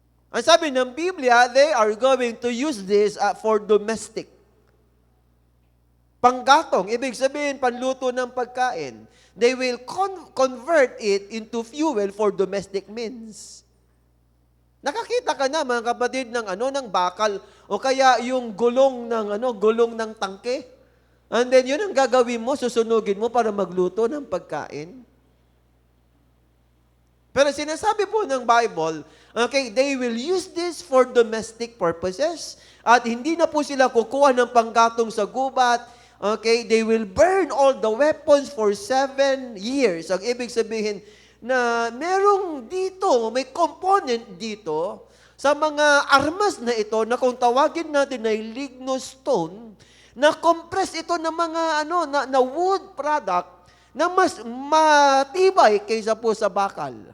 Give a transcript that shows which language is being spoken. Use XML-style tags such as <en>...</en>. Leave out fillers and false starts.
<tl>Ang sabi ng Biblia,</tl> <en>they are going to use this for domestic.</en> <tl>Panggatong, ibig sabihin, panluto ng pagkain.</tl> <en>They will convert it into fuel for domestic means.</en> <tl>Nakakita ka na, mga kapatid, ng bakal, o kaya yung gulong ng tangke. And then, yun ang gagawin mo, susunugin mo para magluto ng pagkain. Pero sinasabi po ng</tl> <en>Bible, okay, they will use this for domestic purposes.</en> <tl>At hindi na po sila kukuha ng panggatong sa gubat.</tl> <en>Okay, they will burn all the weapons for 7 years.</en> <tl>Ang ibig sabihin na merong dito, may component dito sa mga armas na ito na kung tawagin natin ay lignostone, na compress ito ng mga na wood product na mas matibay kaysa po sa bakal.</tl>